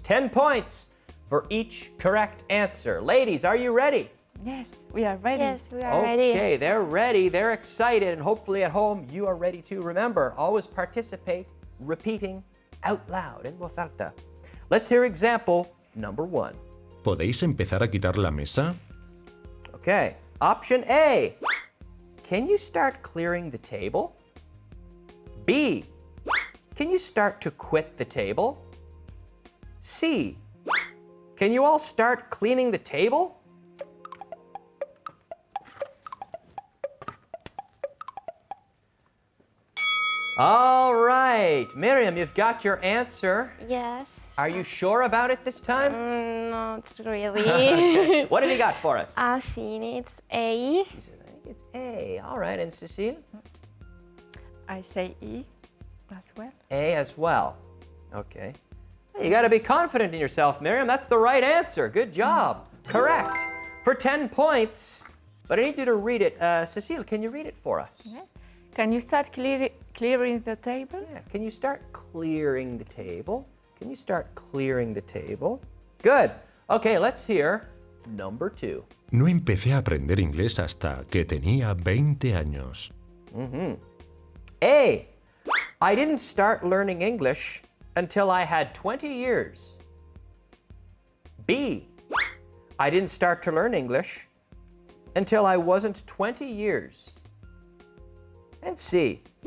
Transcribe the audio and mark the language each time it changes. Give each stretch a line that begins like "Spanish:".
English: 10 points for each correct answer. Ladies, are you ready? Yes, we are ready. Yes, we are ready. Okay, they're ready, they're excited, and hopefully at home you are ready too. Remember, always participate, repeating out loud,
Spanish: en voz alta.
English: Let's hear example number 1.
Spanish: ¿Podéis empezar a quitar la mesa?
English: Okay, option A. Can you start clearing the table? B. Can you start to quit the table? C. Can you all start cleaning the table? All right, Miriam, you've got your answer. Yes. Are you sure about it this time? Not really. Okay. What have you got for us? I think it's A. She said, I think it's A. All right, and Cecile? I say E as well. A as well. Okay. You got to be confident in yourself, Miriam. That's the right answer. Good job. Correct. For 10 points. But I need you to read it. Cecile, can you read it for us? Yes. Can you start clearing the table? Yeah. Can you start clearing the table? Can you start clearing the table? Good. Okay, let's hear number 2.
Spanish: No empecé a aprender inglés hasta que tenía 20 años.
English: A. I didn't start learning English until I had 20 years. B. I didn't start to learn English until I wasn't 20 years. And C.